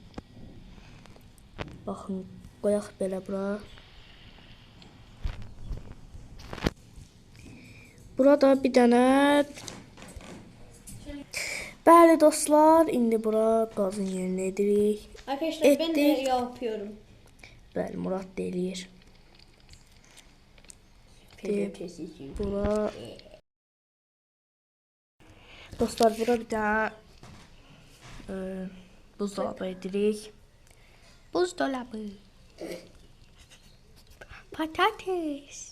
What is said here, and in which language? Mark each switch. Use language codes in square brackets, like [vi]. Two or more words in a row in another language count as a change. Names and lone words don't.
[az] Baxın, qoyaq belə bura. Burada bir dənə. Bəli dostlar, indi bura qazın yerinə edirik. [tr] Arkadaşlar ben de yapıyorum. [az] Bəli, Murad da eləyir. [tr] Film kesici. [az] Bura. Dostlar, bura bir dənə buzdolabı edirik. Buzdolabı. Patates.